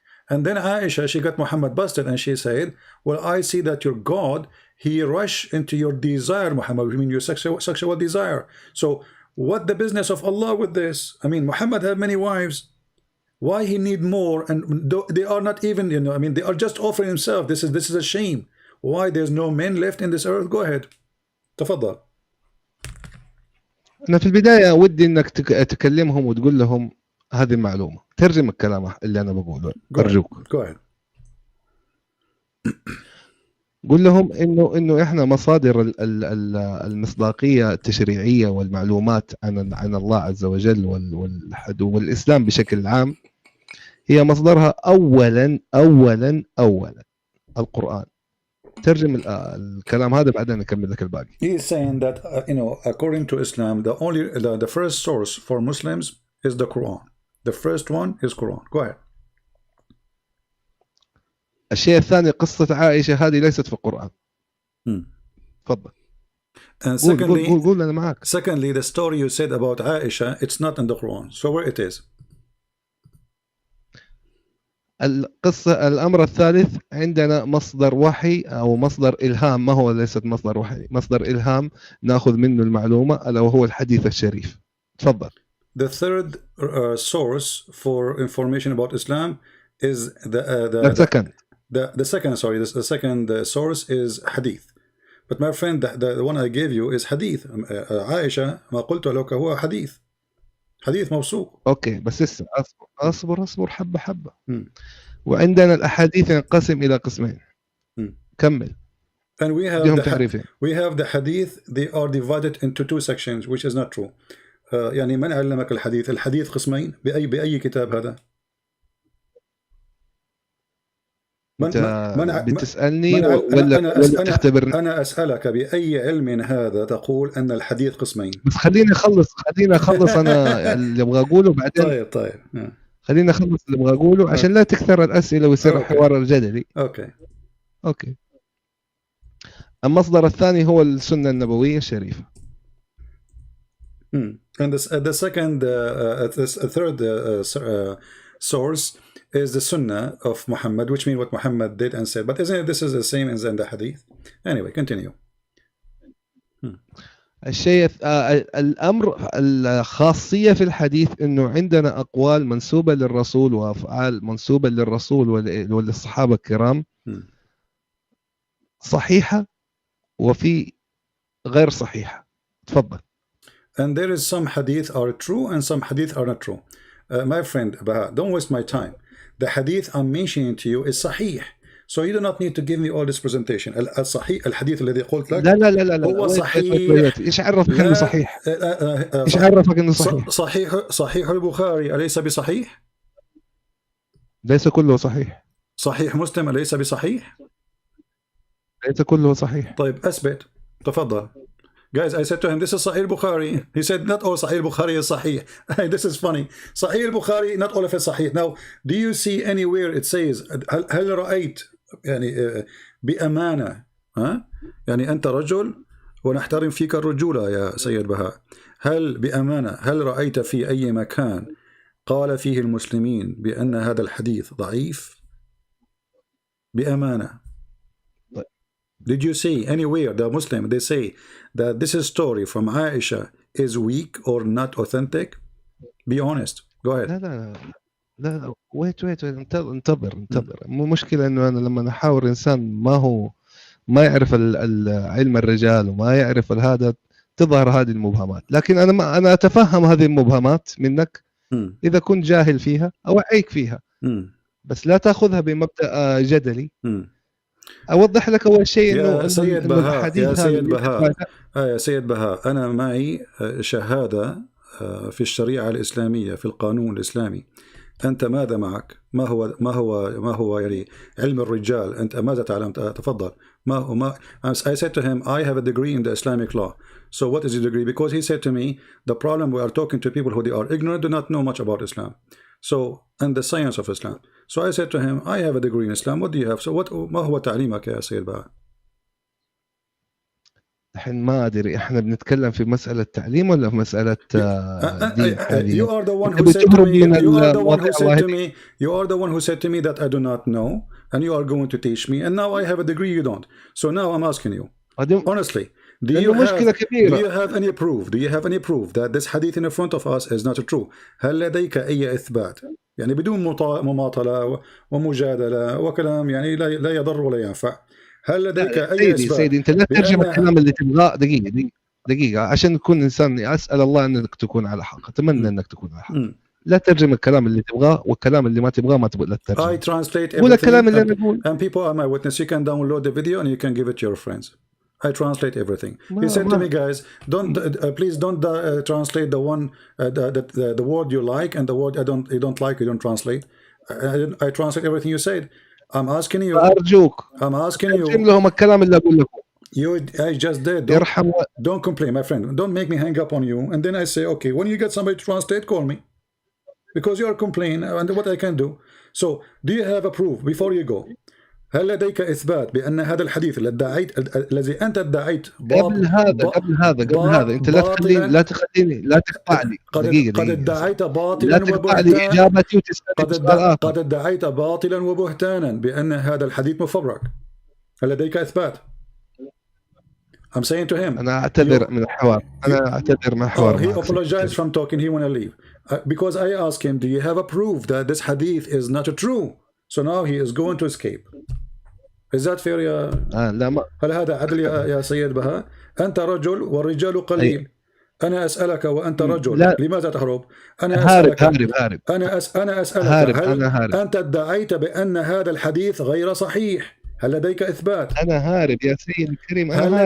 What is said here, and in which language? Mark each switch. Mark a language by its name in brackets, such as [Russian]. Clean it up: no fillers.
[English] And then Aisha, she got Muhammad busted, and she said, well, I see that your God, he rushed into your desire, Muhammad, I mean your sexual desire. So what the business of Allah with this? I mean, Muhammad had many wives. Why he need more? And they are not even, you know, I mean, they are just offering himself. This is a shame. Why there's no men left in this earth? Go ahead. [Arabic] تفضل. أنا في البداية ودي إنك تكلمهم وتقول لهم هذه المعلومة، ترجم الكلام اللي أنا بقوله أرجوك. [English] Go ahead. [Arabic] قول لهم إنه إحنا مصادر المصداقية التشريعية والمعلومات عن الله عز وجل والإسلام بشكل عام هي مصدرها أولا القرآن. ترجم الكلام هذا بعدين نكمل لك الباقي. [English] He is saying that according to Islam, the first source for Muslims is the Quran. The first one is Quran. Go ahead. [Arabic] الشيء الثاني قصة عائشة هذه ليست في القرآن. تفضل. [English] And secondly, [Arabic] قول أنا معك. [English] Secondly, the story you said about Aisha, it's not in the Quran. So where it is? [Arabic] الأمر الثالث عندنا مصدر وحي أو مصدر إلهام، ما هو ليست مصدر وحي، مصدر إلهام نأخذ منه المعلومة ألا وهو الحديث الشريف. تفضل. [English] The third source for information about Islam is the second source is hadith. But my friend, the one I gave you is hadith. [Arabic] عائشة ما قلت لك هو حديث موثوق. اوكي بس اسمع، اصبر حبه. وعندنا الاحاديث ينقسم الى قسمين. كمل. [English] And we have the hadith, they are divided into two sections, which is not true. [Arabic] يعني من علمك الحديث قسمين بأي كتاب هذا؟ بتسألني ولا تختبرني؟ أنا أسألك بأي علم هذا تقول أن الحديث قسمين؟ بس خليني أخلص أنا اللي أبغى أقوله بعدين. طيب. خليني أخلص اللي أبغى أقوله عشان لا تكثر الأسئلة ويصير الحوار الجدلي. أوكي. المصدر الثاني هو السنة النبوية الشريفة. [English] And the third source is the Sunnah of Muhammad, which means what Muhammad did and said. But isn't this is the same as in the Hadith? Anyway, continue. [Arabic] الشيء الأمر الخاصية في الحديث إنه عندنا أقوال منسوبة للرسول وأفعال منسوبة للرسول وللصحابة الكرام صحيحة وفي غير صحيحة. تفضل. [English] And there is some hadith are true and some hadith are not true. My friend, don't waste my time. The hadith I'm mentioning to you is sahih. So you do not need to give me all this presentation. [Arabic] الصحيح الحديث الذي قلت لك لا هو صحيح. ايش عرفك انه صحيح؟ ايش عرفك انه صحيح؟ صحيح البخاري أليس بصحيح؟ ليس كله صحيح. صحيح مسلم أليس بصحيح؟ ليس كله صحيح. طيب أثبت. تفضل. [English] Guys, I said to him, this is Sahih Bukhari. He said, not all Sahih Bukhari is Sahih. This is funny. Sahih Bukhari, not all of it Sahih. Now, do you see anywhere it says, [Arabic] هل رأيت يعني بأمانة يعني أنت رجل ونحترم فيك الرجولة يا سيد بهاء، هل بأمانة هل رأيت في أي مكان قال فيه المسلمين بأن هذا الحديث ضعيف؟ بأمانة. [English] Did you see anywhere the Muslim they say that this story from Aisha is weak or not authentic? Be honest. Go ahead. [Arabic] لا wait انتظر. مو مشكلة إنه أنا لما أحاور إنسان ما يعرف علم الرجال وما يعرف هذا تظهر هذه المبهمات، لكن أنا أتفهم هذه المبهمات منك إذا كنت جاهل فيها أوعيك فيها، بس لا تأخذها بمبدأ جدلي. أوضح لك أول شيء إنه سيد بهاء يا سيد بهاء أنا معي شهادة في الشريعة الإسلامية في القانون الإسلامي، أنت ماذا معك؟ ما هو يعني علم الرجال؟ أنت ماذا تعلم؟ تفضل. [English] I said to him, I have a degree in the Islamic law. So what is your degree? Because he said to me, the problem we are talking to people who they are ignorant, do not know much about Islam. So, and the science of Islam. So I said to him, I have a degree in Islam. What do you have? [Arabic] So ما هو تعليمك يا سيد بقى؟ الحين ما أدري إحنا بنتكلم في مسألة تعليم ولا في مسألة دين حاليا. [English] You are the one who said to me. You are the one who said to me that I do not know, and you are going to teach me. And now I have a degree, you don't. So now I'm asking you, honestly, do you have any proof? Do you have any proof that this hadith in front of us is not true? [Arabic] هل لديك أي إثبات؟ يعني بدون مماطلة ومجادلة وكلام يعني لا يضر ولا ينفع. هل لديك أي إثبات؟ سيدي أنت لا ترجم الكلام اللي تبغاه. دقيقة عشان نكون إنسان، أسأل الله أنك تكون على حق، أتمنى أنك تكون على حق. لا ترجم الكلام اللي تبغاه، والكلام اللي ما تبغاه ما تبغى لا ترجم. [English] I translate [Arabic] قول الكلام اللي أنا أقول. [English] And people are my witness. You can download the video and you can give it to your friends. I translate everything. He said to me, guys, please don't translate the one the word you like and the word you don't like. You don't translate. I translate everything you said. I'm asking you. [Arabic] أرجوك. [English] I'm asking you. [Arabic] ترجم لهم الكلام اللي أقول لكم. [English] I just did. Don't complain, my friend. Don't make me hang up on you. And then I say, okay, when you get somebody to translate, call me, because you are complaining. And what I can do. So, do you have a proof before you go? [Arabic] هل لديك إثبات بأن هذا الحديث الذي أنت ادعيت قبل هذا أنت لا تخليني لا تقطعني. قد ادعيت باطلا وبهتانا. قد ادعيت باطلا وبهتانا بأن هذا الحديث مفبرك. هل لديك إثبات؟ [English] I'm saying to him. [Arabic] أنا أعتذر من الحوار. [English] He apologized from talking. He want to leave because I asked him, do you have a proof that this hadith is not true? So now he is going to escape. Is that fair يا [Arabic] لا ما. هل هذا عدل يا سيد بهاء؟ أنت رجل والرجال قليل. أنا أسألك وأنت رجل. لا. لماذا تهرب؟ أنا أسألك. هارب. أنا أسألك هل أنت ادعيت بأن هذا الحديث غير صحيح؟ هل لديك إثبات؟ أنا هارب يا سيدي الكريم. أنا